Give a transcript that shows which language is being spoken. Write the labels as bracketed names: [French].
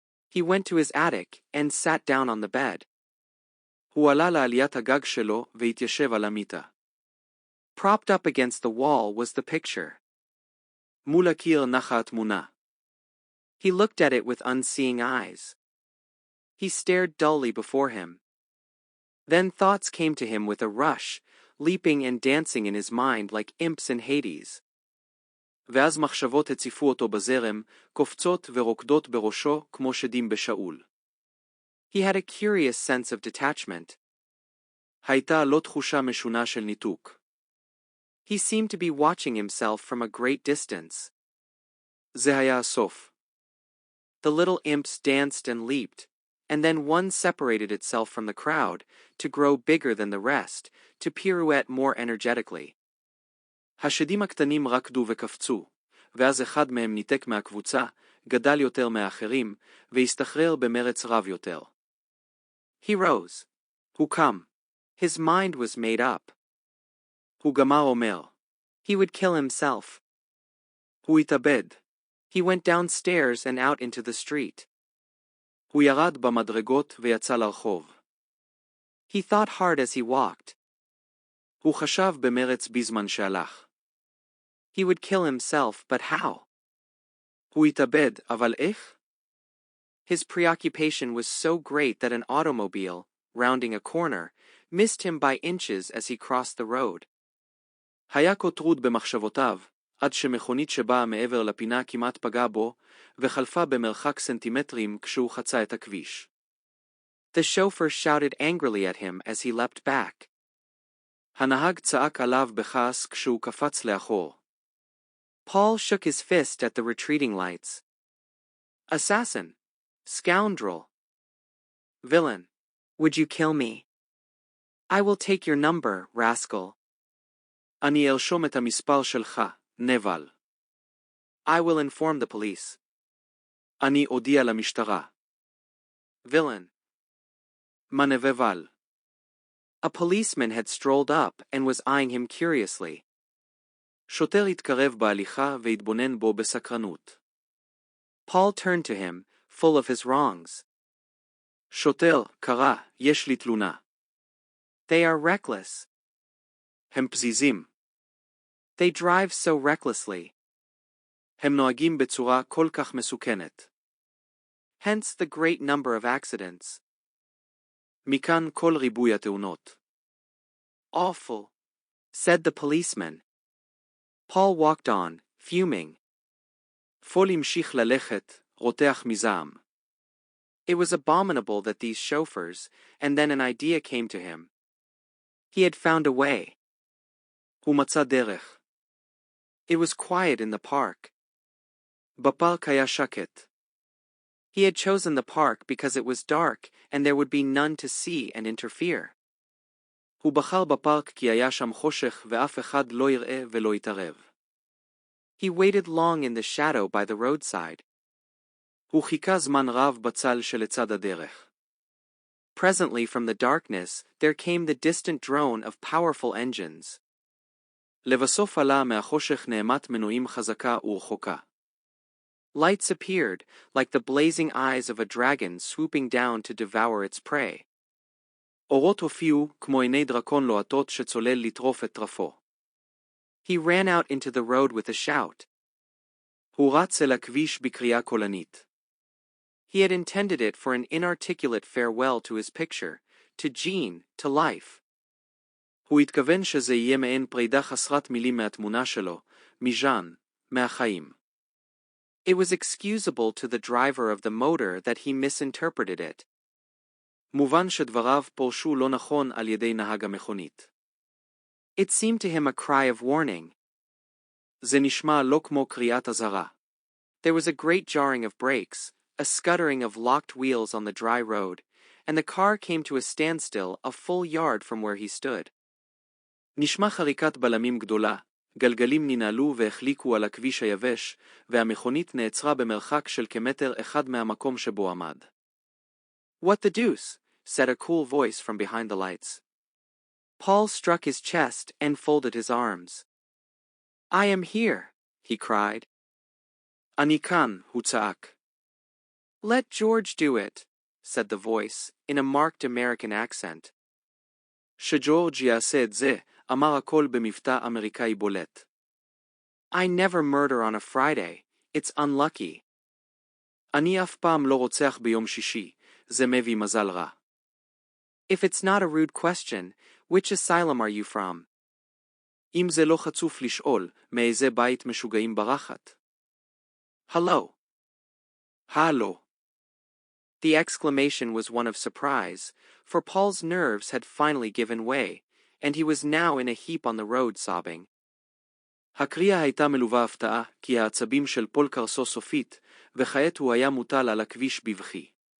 [English] He went to his attic and sat down on the bed. [Hebrew] הוא עלה לעליית הגג שלו והתיישב על המיטה. [English] Propped up against the wall was the picture. [Hebrew] מול הקיר נחה התמונה. [English] He looked at it with unseeing eyes. He stared dully before him. Then thoughts came to him with a rush, leaping and dancing in his mind like imps in Hades. [Hebrew] ואז מחשבות הציפו אותו בזרם, קופצות ורוקדות בראשו כמו שדים בשאול. [English] He had a curious sense of detachment. [Hebrew] הייתה לו תחושה משונה של ניתוק. [English] He seemed to be watching himself from a great distance. [Hebrew] זה היה הסוף. [English] The little imps danced and leaped, and then one separated itself from the crowd, to grow bigger than the rest, to pirouette more energetically. [Hebrew] השדים הקטנים רקדו וקפצו, ואז אחד מהם ניתק מהקבוצה, גדל יותר מהאחרים, והסתחרר במרץ רב יותר. [English] He rose. [Hebrew] הוא קם. [English] His mind was made up. [Hebrew] הוא גמר אומר. [English] He would kill himself. [Hebrew] הוא התאבד. [English] He went downstairs and out into the street. [Hebrew] הוא ירד במדרגות ויצא לרחוב. [English] He thought hard as he walked. [Hebrew] הוא חשב במרץ בזמן שהלך. [English] He would kill himself, but how? [Hebrew] הוא התאבד, אבל איך? [English] His preoccupation was so great that an automobile, rounding a corner, missed him by inches as he crossed the road. [Hebrew] היה כה טרוד במחשבותיו, עד שמכונית שבאה מעבר לפינה כמעט פגעה בו, וחלפה במרחק סנטימטרים כשהוא חצה את הכביש. [English] The chauffeur shouted angrily at him as he leapt back. [Hebrew] הנהג צעק עליו בכעס כשהוא קפץ לאחור. [English] Paul shook his fist at the retreating lights. Assassin! Scoundrel! Villain! Would you kill me? I will take your number, rascal. [Hebrew] אני ארשום את המספר שלך, נבל. [English] I will inform the police. [Hebrew] אני אודיע למשטרה. [English] Villain. [Hebrew] מנבל. [English] A policeman had strolled up and was eyeing him curiously. [Hebrew] שוטר התקרב בהליכה והתבונן בו בסקרנות. [English] Paul turned to him, full of his wrongs. [Hebrew] שוטר, קרא, יש לי תלונה. [English] They are reckless. [Hebrew] הם פזיזים. [English] They drive so recklessly. [Hebrew] הם נוהגים בצורה כל כך מסוכנת. [English] Hence the great number of accidents. [Hebrew] מכאן כל ריבוי התאונות. [English] Awful, said the policeman. Paul walked on, fuming. [Hebrew] פול המשיך ללכת, רותח מזעם. [English] It was abominable that these chauffeurs, and then an idea came to him. He had found a way. [Hebrew] הוא מצא דרך. [English] It was quiet in the park. [Hebrew] בפארק היה שקט. [English] He had chosen the park because it was dark and there would be none to see and interfere. [Hebrew] הוא בחר בפארק כי היה שם חושך ואף אחד לא יראה ולא יתערב. [English] He waited long in the shadow by the roadside. [Hebrew] הוא חיכה זמן רב בצל שלצד הדרך. [English] Presently from the darkness there came the distant drone of powerful engines. [Hebrew] לבסוף עלה מהחושך נעמת מנועים חזקה ורחוקה. [English] Lights appeared, like the blazing eyes of a dragon swooping down to devour its prey. [Hebrew] אורות הופיעו כמו עיני דרקון לוהטות שצולל לטרוף את טרפו. [English] He ran out into the road with a shout. [Hebrew] הוא רץ אל הכביש בקריאה קולנית. [English] He had intended it for an inarticulate farewell to his picture, to Jean, to life. [Hebrew] הוא התכוון שזה יהיה מעין פרידה חסרת מילים מהתמונה שלו, מז'אן, מהחיים. [English] It was excusable to the driver of the motor that he misinterpreted it. [Hebrew] מובן שדבריו פורשו לא נכון על ידי נהג המכונית. [English] It seemed to him a cry of warning. [Hebrew] זה נשמע לא כמו קריאת אזהרה. [English] There was a great jarring of brakes, a scuttering of locked wheels on the dry road, and the car came to a standstill a full yard from where he stood. [Hebrew] נשמע חריקת בלמים גדולה, גלגלים ננעלו והחליקו על הכביש היבש, והמכונית נעצרה במרחק של כמטר אחד מהמקום שבו עמד. [English] What the deuce? Said a cool voice from behind the lights. Paul struck his chest and folded his arms. I am here, he cried. [Hebrew] אני כאן, הוא צעק. [English] Let George do it, said the voice, in a marked American accent. [Hebrew] שג'ורג' יעשה את זה, אמר הכל במבטא אמריקאי בולט. [English] I never murder on a Friday, it's unlucky. [Hebrew] אני אף פעם לא רוצח ביום שישי, זה מביא מזל רע. [English] If it's not a rude question, which asylum are you from? [Hebrew] אם זה לא חצוף לשאול, מאיזה בית משוגעים ברחת? [English] Hello. [Hebrew] הלו. [English] The exclamation was one of surprise, for Paul's nerves had finally given way, and he was now in a heap on the road sobbing. [Hebrew] הקריאה הייתה מלווה הפתעה, כי העצבים של פול קרסו סופית, וכעת הוא היה מוטל על הכביש בבכי.